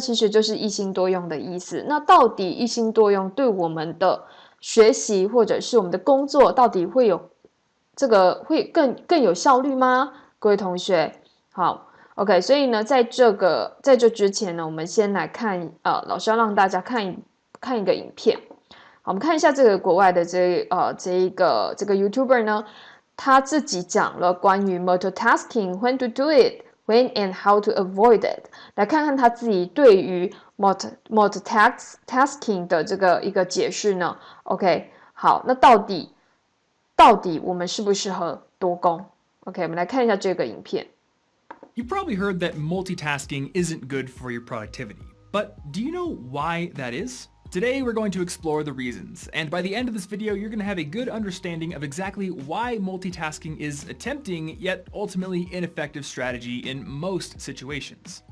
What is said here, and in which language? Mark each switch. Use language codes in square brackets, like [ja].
[zh] 其实就是一心多用的意思。那到底一心多用对我们的学习或者是我们的工作，到底会更有效率吗？各位同学。好 ，OK， 所以呢，在这之前呢，我们先来看老师要让大家看一个影片。好，我们看一下这个国外的这个 YouTuber 呢，他自己讲了关于 [en] multitasking when to do it, when and how to avoid it。 [zh] 来看看他自己对于 multitasking 的这个一个解释呢。 OK， 好，那到底我们适不适合多工 ？OK， 我们来看一下这个影片。 [en] You've probably heard that multitasking isn't good for your productivity, but do you know why that is? Today we're going to explore the reasons, and by the end of this video you're going to have a good understanding of exactly why multitasking is a tempting yet ultimately ineffective strategy in most situations.